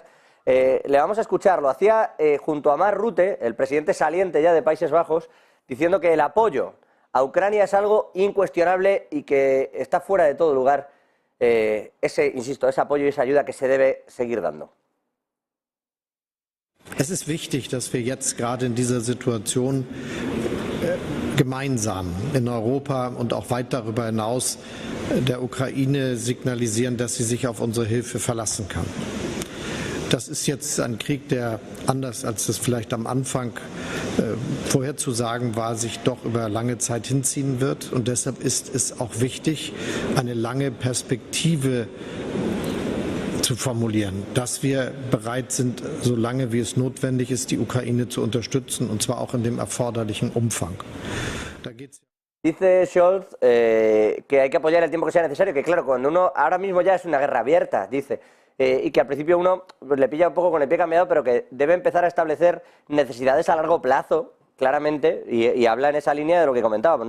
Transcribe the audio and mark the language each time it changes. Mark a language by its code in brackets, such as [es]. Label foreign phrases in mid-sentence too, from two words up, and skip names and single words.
[es] Le vamos a escuchar, lo hacía junto a Mark Rutte, el presidente saliente ya de Países Bajos, diciendo que el apoyo a Ucrania es algo incuestionable y que está fuera de todo lugar ese apoyo y esa ayuda que se debe seguir dando. [de] Es ist wichtig, dass wir jetzt gerade in dieser Situation gemeinsam in Europa und auch weit darüber hinaus der Ukraine signalisieren, dass sie sich auf unsere Hilfe verlassen kann. Das ist jetzt ein Krieg, der anders als es vielleicht am Anfang vorherzusagen war, sich doch über lange Zeit hinziehen wird. Und deshalb ist es auch wichtig, eine lange Perspektive zu formulieren, dass wir bereit sind, solange wie es notwendig ist, die Ukraine zu unterstützen, und zwar auch in dem erforderlichen Umfang. Da geht's. [es] Dice Scholz que hay que apoyar el tiempo que sea necesario, que claro, cuando uno ahora mismo ya es una guerra abierta, dice, y que al principio uno le pilla un poco con el pie cambiado, pero que debe empezar a establecer necesidades a largo plazo, claramente, y habla en esa línea de lo que comentábamos, ¿no?